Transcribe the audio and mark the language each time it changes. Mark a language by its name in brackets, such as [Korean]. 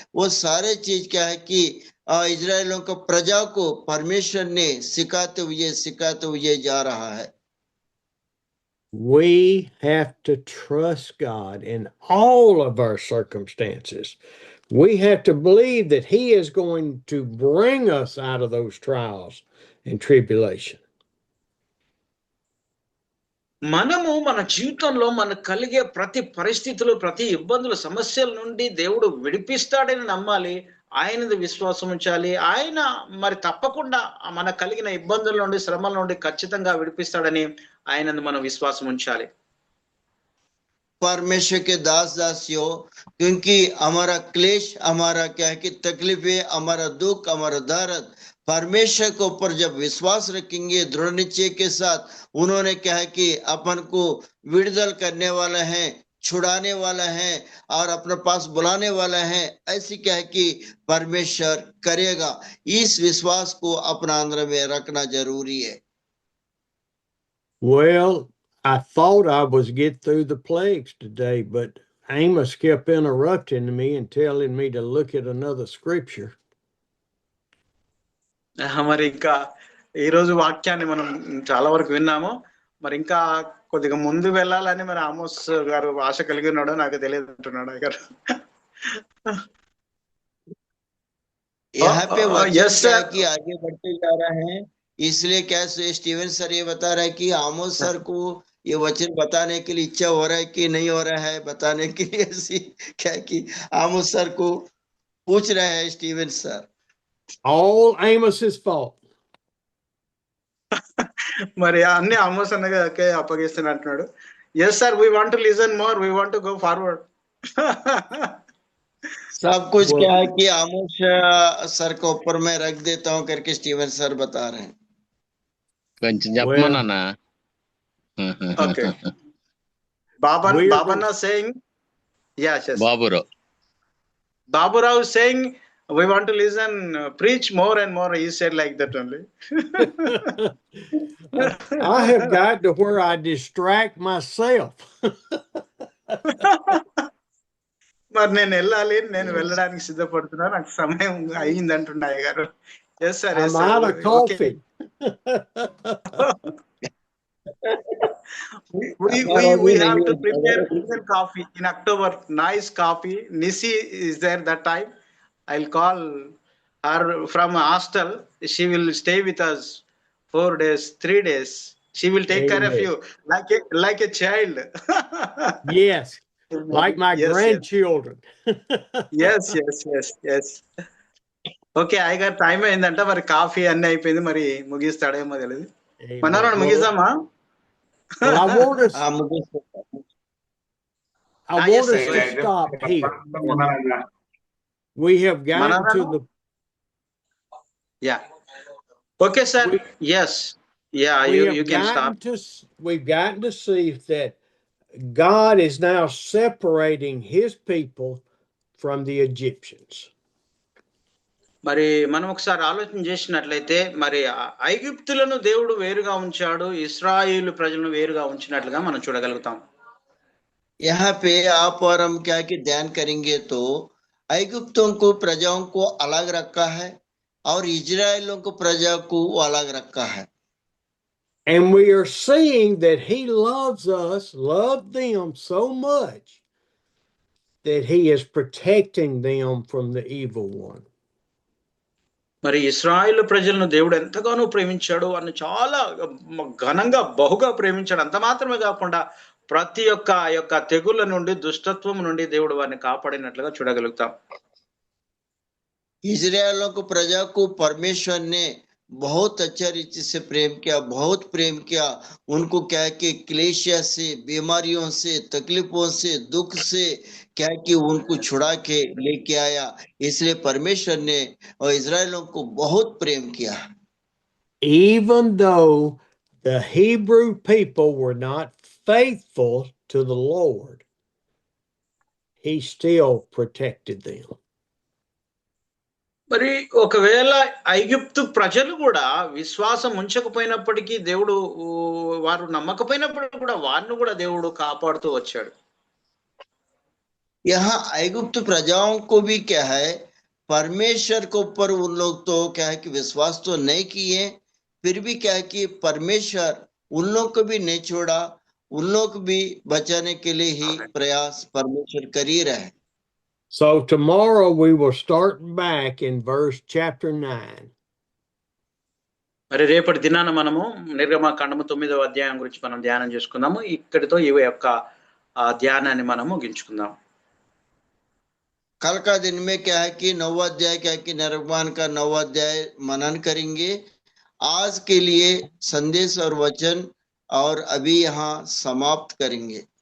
[Hindi] वो सारे चीज क्या है कि इजराइलों का प्रजा को परमेश्वर ने सिखाते हुए जा रहा है। [English] We have to trust God in all of our circumstances. We have to believe that He is going to bring us out of those trials and tribulation. [Telugu] మనము మన జీవితంలో మనకు కలిగే ప్రతి పరిస్థితులు, ప్రతి ఇబ్బందులు, సమస్యల నుండి దేవుడు విడిపిస్తాడని నమ్మాలి, ఆయనది విశ్వాసం ఉంచాలి. ఆయన మరి తప్పకుండా మన కలిగిన ఇబ్బందుల నుండి, శ్రమల నుండి ఖచ్చితంగా విడిపిస్తాడని ఆయనది మనం విశ్వాసం ఉంచాలి. [Hindi] परमेश्वर के दास दासियों, क्योंकि हमारा क्लेश, हमारा क्या है कि तकलीफें, हमारा दुख, हमारा दर्द परमेश्वर के ऊपर जब विश्वास रखेंगे दृढ़ निश्चय के साथ, उन्होंने क्या है कि अपन को विడుదల करने वाला है, छुड़ाने वाला है और अपने पास बुलाने वाला है, ऐसी क्या है कि परमेश्वर करेगा। इस विश्वास को अपना अंदर में रखना जरूरी है। [English] Well, I thought I was get through the plagues today, but Amos kept interrupting me and telling me to look at another scripture. [Telugu] మరి ఇంకా ఈ రోజు వాక్యాన్ని మనం చాలా వరకు విన్నాము. మరి ఇంకా కొద్దిగా ముందు వెళ్ళాలని మరి ఆమోస్ గారు ఆశ కలిగి ఉన్నాడో నాకు తెలియదు అంటున్నాడు గారు. [Hindi] यहाँ पे वचन क्या है कि आगे बढ़ते जा रहे हैं, इसलिए क्या स्टीवन सर ये बता रहा है कि आमोस सर को ये वचन बताने के लिए इच्छा हो रहा है कि नहीं हो रहा है, बताने के लिए ऐसी क्या है कि आमोस सर को पूछ रहे हैं Steven sir. [English] All Amos's fault. [Telugu] మరి అన్ని ఆమోస్ అన్నగాకే అప్పగిస్తాను అంటున్నాడు. [English] Yes sir, we want to listen more, we want to go forward. [Hindi] सब कुछ क्या है कि आमोस सर को ऊपर में रख देता हूँ करके स्टीवन सर बता रहे हैं। [Telugu] కొంచెం చెప్పమన్నా. [English] Okay, Babanna saying, yes, Baburao saying we want to listen, preach more and more. He said like that only. I have got to where I distract myself. [Telugu] మరి నేను వెళ్ళాలి, నేను వెళ్ళడానికి సిద్ధపడుతున్నా, నాకు సమయం అయింది అంటున్నాయి గారు. [English] Yes sir, I'm out of coffee. We have to prepare coffee in October. Nice coffee. Nisi is there that time. I'll call her from hostel. She will stay with us 4 days, 3 days. She will take care of you like a child. Yes, like my grandchildren. Yes. [Telugu] Okay, అయ్యగారు time అయిందంట, మరి coffee అన్ని అయిపోయింది, మరి ముగిస్తాడేమో తెలియదు. మనోరాడు ముగిస్తామా? [English] I want us to stop here. We have gotten to the... Yeah. Okay, sir. Yes. Yeah, you can stop. We've gotten to see that God is now separating His people from the Egyptians. [Telugu] మరి మనం ఒకసారి ఆలోచన చేసినట్లయితే, మరి ఐగుప్తులను దేవుడు వేరుగా ఉంచాడు, ఇశ్రాయేలు ప్రజలను వేరుగా ఉంచినట్లుగా మనం చూడగలుగుతాం. [Hindi] यहाँ पे आप और हम क्या कि ध्यान करेंगे तो ऐगुप्तों को प्रजाओं को अलग रखा है और इजराइलों को प्रजा को अलग रखा है. [English] And we are seeing that He loves us, loved them so much that He is protecting them from the evil one. [Telugu] మరి ఇశ్రాయేలు ప్రజలను దేవుడు ఎంతగానో ప్రేమించాడు అని చాలా ఘనంగా బహుగా ప్రేమించాడు. అంత మాత్రమే కాకుండా ప్రతి యొక్క తెగుళ్ళ నుండి, దుష్టత్వం నుండి దేవుడు వారిని కాపాడినట్లుగా చూడగలుగుతాం. [Hindi] इजराइलों को प्रजा को परमेश्वर ने बहुत अच्छा रीति से प्रेम किया, बहुत प्रेम किया। उनको क्या है कि क्लेशिया से, बीमारियों से, तकलीफों से, दुख से क्या है कि उनको छुड़ा के लेके आया। इसलिए परमेश्वर ने और इजराइलों को बहुत प्रेम किया। [English] Even though the Hebrew people were not faithful to the Lord, he still protected them. [Telugu] మరి ఒకవేళ ఐగుప్తు ప్రజలు కూడా విశ్వాసం ఉంచకపోయినప్పటికీ దేవుడు వారు నమ్మకపోయినప్పటికీ కూడా వారిని కూడా దేవుడు కాపాడుతూ వచ్చాడు. [Hindi] यहाँ ऐगुप्त प्रजाओं को भी क्या है, परमेश्वर के ऊपर उन लोग तो क्या है कि विश्वास तो नहीं किए, फिर भी क्या है कि परमेश्वर उन लोग को भी नहीं छोड़ा, उन लोग को भी बचाने के लिए ही प्रयास परमेश्वर कर ही रहे। [English] So tomorrow we will start back in chapter 9. [Telugu] మరి రేపటి దినాన మనము నిర్గమకాండము 9వ అధ్యాయం గురించి మనం ధ్యానం చేసుకుందాము. ఇక్కడితో ఈ యొక్క ధ్యానాన్ని మనము ముగించుకుందాం. [Hindi] कल का दिन में क्या है कि 9वां अध्याय क्या है कि निर्गमन का 9वां अध्याय मनन करेंगे। आज के लिए संदेश और वचन और अभी यहाँ समाप्त करेंगे।